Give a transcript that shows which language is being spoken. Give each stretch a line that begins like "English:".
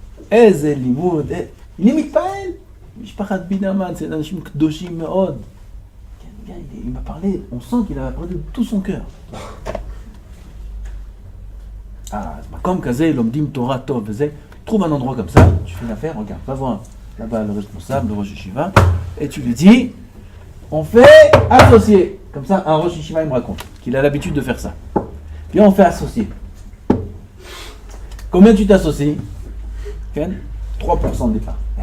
Hebrew: איזה לימוד,
French: il est
Hebrew: מתפעל. משפחת בידרמן,
French: c'est
Hebrew: אנשים קדושים מאוד.
French: Il m'a parlé, on sent qu'il a parlé de tout son cœur.
Hebrew: Comme כזה, לומדים תורה טוב וזה.
French: Trouve un endroit comme ça, tu fais une affaire, regarde, va voir là-bas le responsable, le Rosh Yeshiva, et tu lui dis, on fait associé. Comme ça, un Rosh Yeshiva, il me raconte qu'il a l'habitude de faire ça. Puis on fait associé. Combien tu t'associes? 3% de départ.